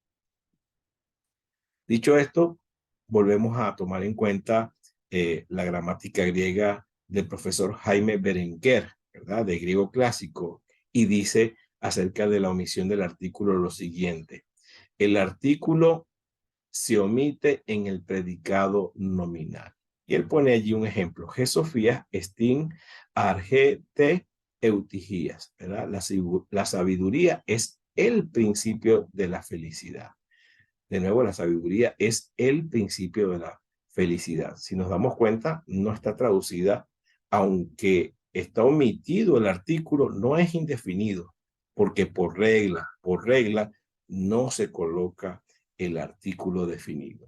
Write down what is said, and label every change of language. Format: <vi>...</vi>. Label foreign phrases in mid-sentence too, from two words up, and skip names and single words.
<es>Dicho esto, volvemos a tomar en cuenta la gramática griega del profesor Jaime Berenguer, ¿verdad? De griego clásico, y dice acerca de la omisión del artículo lo siguiente. El artículo se omite en el predicado nominal. Y él pone allí un ejemplo.</es> <el>Σοφία ἐστὶν ἀρχὴ εὐτυχίας,</el> <es>¿verdad? La sabiduría es el principio de la felicidad. De nuevo, la sabiduría es el principio de la felicidad. Si nos damos cuenta, no está traducida, aunque está omitido el artículo, no es indefinido, porque por regla, no se coloca el artículo definido.</es>